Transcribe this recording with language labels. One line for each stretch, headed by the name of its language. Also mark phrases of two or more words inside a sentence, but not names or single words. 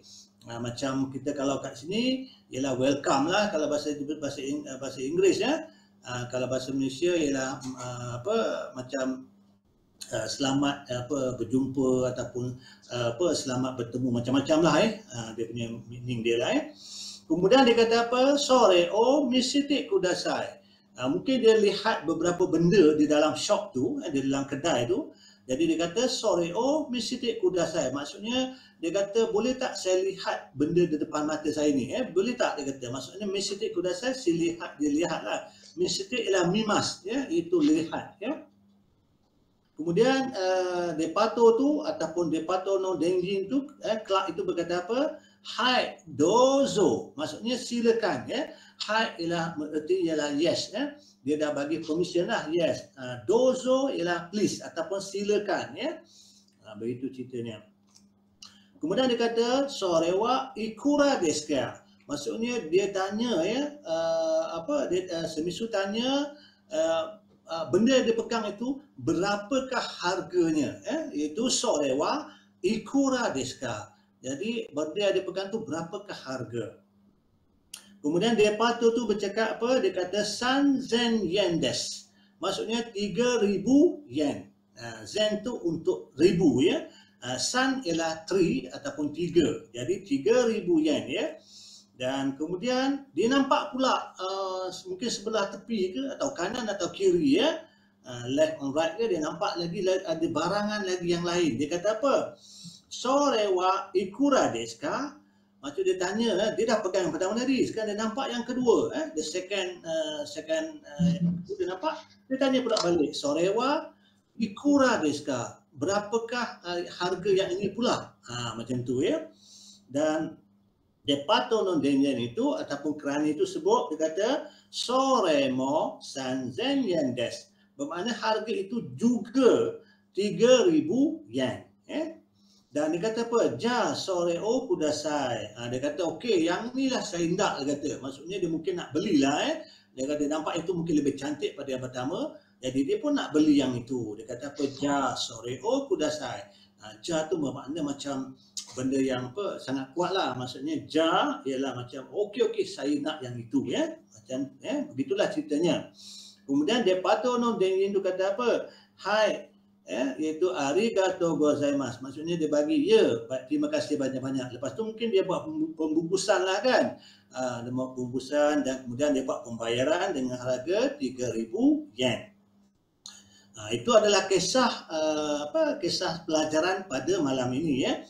Malay: Macam kita kalau kat sini ialah welcome lah kalau bahasa Inggeris ya. Kalau bahasa Malaysia ialah macam selamat berjumpa ataupun selamat bertemu, macam-macam lah dia punya meaning dia lah Kemudian dia kata apa?
Japanese: Sore o misite kudasai.
Malay: Mungkin dia lihat beberapa benda di dalam shop tu, di dalam kedai tu. Jadi dia kata
Japanese: sore o misite kudasai.
Malay: Maksudnya dia kata boleh tak saya lihat benda di depan mata saya ni boleh tak dia kata. Maksudnya
Japanese: misite kudasai
Malay: dia lihatlah. Misite ialah mimas ya, itu lihat ya. Kemudian Depato tu ataupun
Japanese: Depato no Denjin
Malay: tu clerk itu berkata apa?
Japanese: Hai dozo,
Malay: maksudnya silakan ya. Hai ialah berarti ialah yes ya. Dia dah bagi permission lah, yes. Dozo ialah please ataupun silakan ya. Begitu ceritanya. Kemudian dia kata
Japanese: sore wa ikura desu ka?
Malay: Maksudnya dia tanya ya Semisu tanya benda yang dia pegang itu berapakah harganya iaitu
Japanese: sore wa ikura desu ka.
Malay: Jadi benda yang dia pegang tu berapakah harga. Kemudian Depato tu bercakap apa? Dia kata
Japanese: sanzen yen desu.
Malay: Maksudnya 3000 yen. Zen tu untuk ribu ya. San ialah 3 ataupun 3. Jadi 3000 yen ya. Dan kemudian dia nampak pula mungkin sebelah tepi ke atau kanan atau kiri ya.
English: left and right
Malay: dia nampak lagi ada barangan lagi yang lain. Dia kata apa?
Japanese: Sore wa ikura desu ka?
Malay: Macam dia tanya, dia dah pegang yang pertama tadi, sekarang dia nampak yang kedua,
English: the second
Malay: dia nampak, dia tanya pula balik,
Japanese: sore wa ikura desu ka?
Malay: Berapakah harga yang ini pula? Macam tu ya. Dan
Japanese: depato no denyen
Malay: itu ataupun kerana itu sebut, dia kata
Japanese: sore mo 3,000 yen desu.
Malay: Bermakna harga itu juga 3,000 yen. Dan dia kata apa?
Japanese: Ja sore o kudasai.
Malay: Dia kata okey, yang inilah saya hendak, dia kata. Maksudnya dia mungkin nak belilah. Dia kata nampak itu mungkin lebih cantik pada yang pertama. Jadi dia pun nak beli yang itu. Dia kata apa?
Japanese: Ja sore o kudasai.
Malay: Ja tu bermakna macam benda yang apa sangat kuat lah. Maksudnya ja ialah macam okey saya nak yang itu ya. Macam begitulah ceritanya. Kemudian
Japanese: depato no denyen
Malay: tu kata apa?
Japanese: Hai iaitu arigatou gozaimasu.
Malay: Maksudnya dia bagi terima kasih banyak-banyak. Lepas tu mungkin dia buat pembungkusan lah kan. Dia buat pembungkusan dan kemudian dia buat pembayaran dengan harga 3,000 yen. Itu adalah kisah kisah pelajaran pada malam ini ya.